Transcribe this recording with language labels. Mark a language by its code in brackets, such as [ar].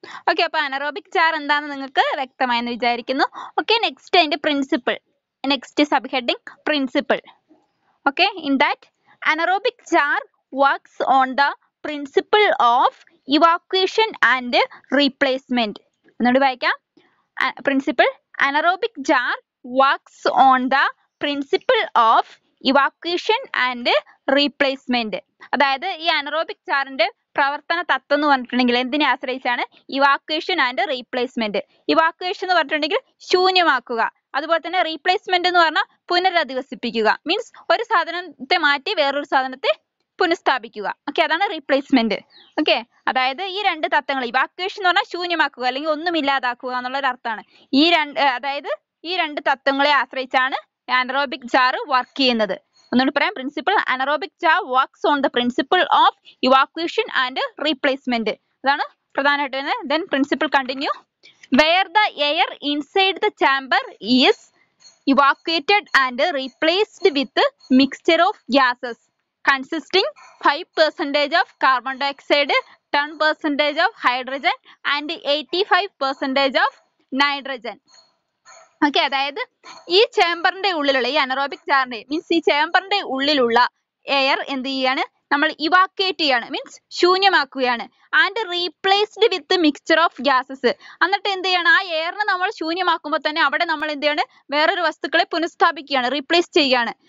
[ml] Okay, അപ്പൊ anaerobic jar എന്താണെന്ന് നിങ്ങൾക്ക് വ്യക്തമായെന്ന് വിചാരിക്കുന്നു. ഓക്കെ, നെക്സ്റ്റ് അതിന്റെ principle, next sub heading principle. [en] Okay, in that anaerobic jar works on the principle of evacuation and replacement. [ml] ഒന്നുകൂടി വായിക്കാം. [en] Principle, anaerobic jar works on the principle of evacuation and replacement. [ml] അതായത് ഈ anaerobic ജാറിന്റെ പ്രവർത്തന തത്വം എന്ന് പറഞ്ഞിട്ടുണ്ടെങ്കിൽ എന്തിനെ ആശ്രയിച്ചാണ്? Evacuation and replacement. ഇവാക്വേഷൻ എന്ന് പറഞ്ഞിട്ടുണ്ടെങ്കിൽ ശൂന്യമാക്കുക, അതുപോലെ തന്നെ റീപ്ലേസ്മെന്റ് എന്ന് പറഞ്ഞാൽ പുനരധിവസിപ്പിക്കുക. മീൻസ് ഒരു സാധനത്തെ മാറ്റി വേറൊരു സാധനത്തെ പുനഃസ്ഥാപിക്കുക. ഓക്കെ, അതാണ് റീപ്ലേസ്മെന്റ്. ഓക്കെ, അതായത് ഈ രണ്ട് തത്വങ്ങൾ, ഇവാക്വേഷൻ എന്ന് പറഞ്ഞാൽ ശൂന്യമാക്കുക അല്ലെങ്കിൽ ഒന്നുമില്ലാതാക്കുക എന്നുള്ള ഒരു അർത്ഥമാണ്. അതായത് ഈ രണ്ട് തത്വങ്ങളെ ആശ്രയിച്ചാണ് അനറോബിക് ജാർ വർക്ക് ചെയ്യുന്നത്. ഒന്നുകൂടി പറയാം. [en] Principle, anaerobic jar works on the principle of evacuation and replacement. [ml] അതാണ് പ്രധാനമായിട്ട് വരുന്നത്. [en] Then principle continue. Where the air inside the chamber is evacuated and replaced with mixture of gases consisting 5% of carbon dioxide, 10% of hydrogen and 85% of nitrogen. [ml] Okay, അതായത് ഈ ചേമ്പറിന്റെ ഉള്ളിലുള്ള, ഈ anaerobic ജാറിന്റെ means ഈ ചേമ്പറിന്റെ ഉള്ളിലുള്ള air എന്ത് ചെയ്യാണ്? നമ്മൾ ഇവാക്വേറ്റ് ചെയ്യാണ്, means ശൂന്യമാക്കുകയാണ്. [en] And replaced with mixture of gases. [ml] എന്നിട്ട് എന്ത് ചെയ്യണം? ആ എയറിനെ നമ്മൾ ശൂന്യമാക്കുമ്പോൾ തന്നെ അവിടെ നമ്മൾ എന്ത് ചെയ്യാണ്? വേറൊരു വസ്തുക്കളെ പുനഃസ്ഥാപിക്കുകയാണ്, റീപ്ലേസ് ചെയ്യുകയാണ്.